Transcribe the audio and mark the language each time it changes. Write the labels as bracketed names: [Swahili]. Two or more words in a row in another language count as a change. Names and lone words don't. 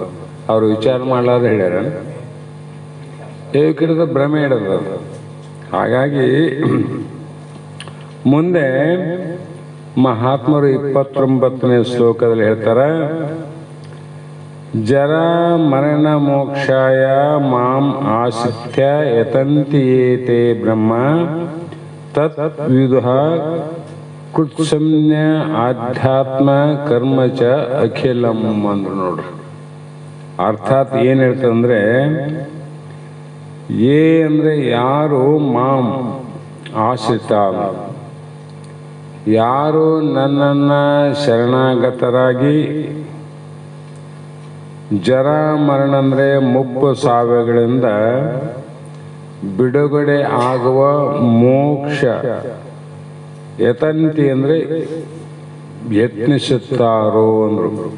[Kannada] ಅವ್ರು ವಿಚಾರ ಮಾಡಲಾರ ಹೇಳ್ಯಾರ. ಏಕಿಡಿದ ಭ್ರಮೆ ಹಿಡಿದ. ಹಾಗಾಗಿ ಮುಂದೆ ಮಹಾತ್ಮರು 29ನೇ ಶ್ಲೋಕದಲ್ಲಿ ಹೇಳ್ತಾರ, [Sanskrit] ಜರ ಮರಣ ಮೋಕ್ಷಾಯ ಮಾಂ ಆಶ್ರಿತ್ಯ ಯತಂತಿ ಏತೆ ಬ್ರಹ್ಮ ತತ್ ವಿದುಃ ಕೃತ್ಸಮ್ಯ ಆಧ್ಯಾತ್ಮ ಕರ್ಮ ಚ ಅಖಿಲಂ [Kannada] ಅಂದ್ರು. ನೋಡ್ರಿ, ಅರ್ಥಾತ್ ಏನ್ ಹೇಳ್ತಂದ್ರೆ, ಏ ಅಂದ್ರೆ ಯಾರು [Sanskrit] ಮಾಂ ಆಶ್ರಿತ, [Kannada] ಯಾರು ನನ್ನನ್ನ ಶರಣಾಗತರಾಗಿ, [Sanskrit] ಜರ ಮರಣ [Kannada] ಅಂದ್ರೆ ಮುಪ್ಪು ಸಾವಿಗಳಿಂದ ಬಿಡುಗಡೆ ಆಗುವ ಮೋಕ್ಷ, ಯತಂತಿ ಅಂದ್ರೆ ಯತ್ನಿಸುತ್ತಾರೋ ಅಂದ್ರು.